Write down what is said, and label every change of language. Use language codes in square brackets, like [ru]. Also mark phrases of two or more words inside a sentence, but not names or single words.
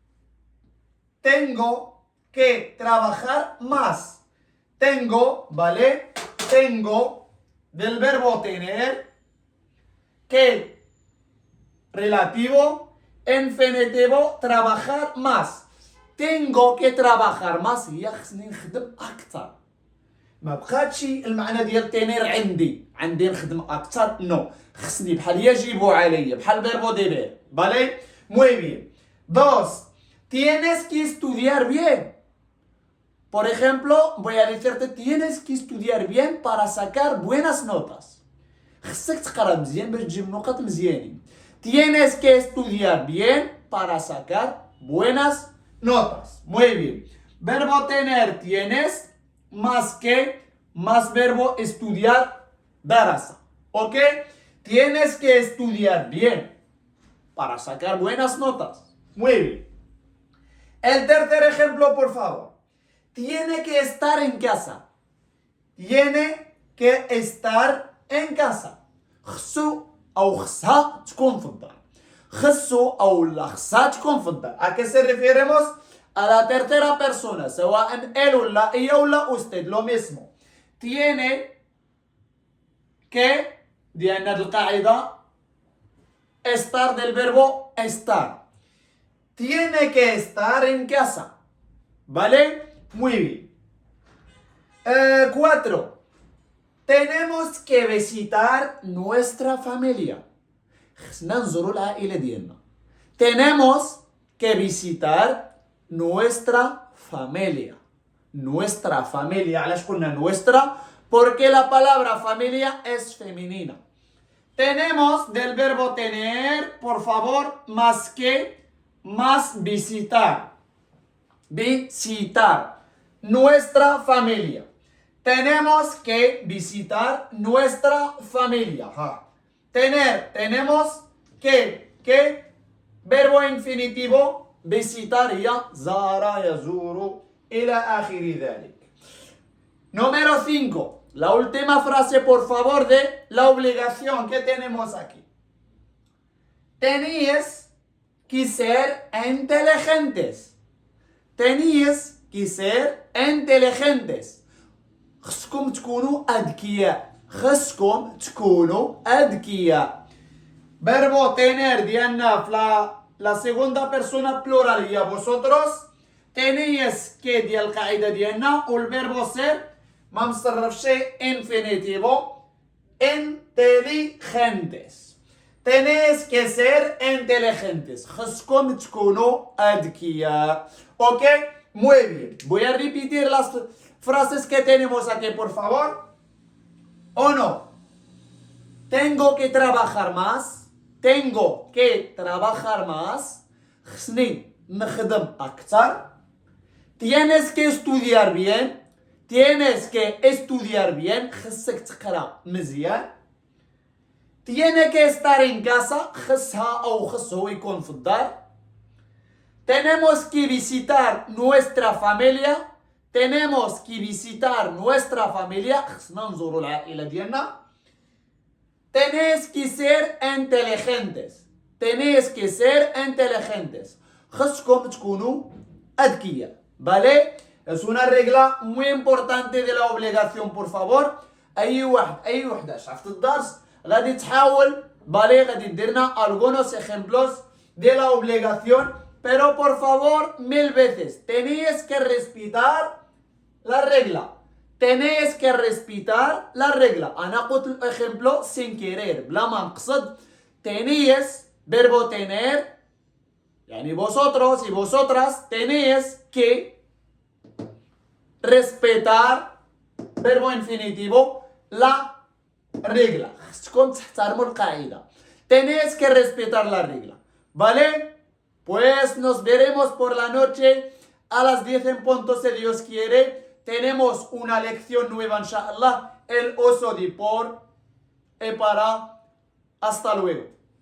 [es] Tengo que trabajar más. Tengo, ¿vale? Tengo del verbo tener que relativo, infinitivo, trabajar más. Tengo que trabajar más. [ar] يخصني نخدم أكثر. ما بقاتش المعنى ديال تينير عندي نخدم اكثر نو خصني بحال يجب علي بحال [es] verbo deber, ¿vale? Muy bien. 2. Tienes que estudiar bien. Por ejemplo, voy a decirte tienes que estudiar bien para sacar buenas notas. [ar] خصك تقرا مزيان باش تجيب نقط مزيانين. [es] Tienes que estudiar bien para sacar buenas notas. Muy bien. Verbo tener tienes más que, más verbo estudiar, darasa. ¿Ok? Tienes que estudiar bien para sacar buenas notas. Muy bien. El tercer ejemplo, por favor. Tiene que estar en casa. Tiene que estar en casa. [ar] خصو أو خصها تكون في الدار. خصو أو لا خصها تكون في الدار. [es] ¿A qué se referimos? A la tercera persona, سواء él o la ella o la usted, lo mismo. Tiene que, [ar] ديالنا هاد القاعدة, [es] estar del verbo estar. Tiene que estar en casa. ¿Vale? Muy bien. 4. Tenemos que visitar nuestra familia. Tenemos que visitar nuestra familia. Nuestra familia. [ar] علاش قلنا nuestra? [es] Porque la palabra familia es femenina. Tenemos del verbo tener, por favor, más que, más visitar. Visitar nuestra familia. Tenemos que visitar nuestra familia. Tener, tenemos que, verbo infinitivo, visitar ya, zara, [ar] يزورُ، إلى آخر ذلك. [es] Número 5. La última frase, por favor, de la obligación que tenemos aquí. Tenéis que ser inteligentes. Tenéis que ser inteligentes. [ar] خصكم تكونوا أذكياء. خصكم تكونوا أذكياء. [es] Verbo tener [ar] ديالنا في [es] la segunda persona plural هي vosotros. Tenéis que [ar] ديال القاعدة ديالنا و ال [es] verbo ser [ar] ما مصرفش infinitivo. [es] Inteligentes. Tenéis que ser inteligentes. [ar] خصكم تكونوا أذكياء. [es] ¿Ok? Muy bien. Voy a repetir las frases que tenemos aquí, por favor. ¿O no? Tengo que trabajar más. Tengo que trabajar más. [ar] خصني نخدم أكثر. [es] Tienes que estudiar bien. Tienes que estudiar bien. [ar] خصك تقرأ مزيان. [es] Tiene que estar en casa. [ar] خصها أو خصه يكون في الدار. [es] Tenemos que visitar nuestra familia. Tenemos que visitar nuestra familia. [ar] خصنا نزوروا العائلة ديالنا. [es] Tenéis que ser inteligentes. Tenéis que ser inteligentes. [ar] خصكم تكونوا أذكياء. [es] ¿Vale? Es una regla muy importante de la obligación, por favor. [ar] أي وحدة شافت الدرس غادي تحاول ¿vale? غادي ديرنا [es] algunos ejemplos de la obligación. Pero por favor, 1000 veces, tenéis que respetar la regla. Tenéis que respetar la regla. [ar] أنا قلت الejemplo [es] sin querer, [ar] بلا ما نقصد. [es] Tenéis, verbo tener, يعني vosotros y vosotras, tenéis que respetar, verbo infinitivo, la regla. [ar] خصكم تحترموا القاعدة. [es] Tenéis que respetar la regla. ¿Vale? Pues nos veremos por la noche a las 10 en punto, si Dios quiere. Tenemos una lección nueva, inshallah, el oso de por y para. Hasta luego.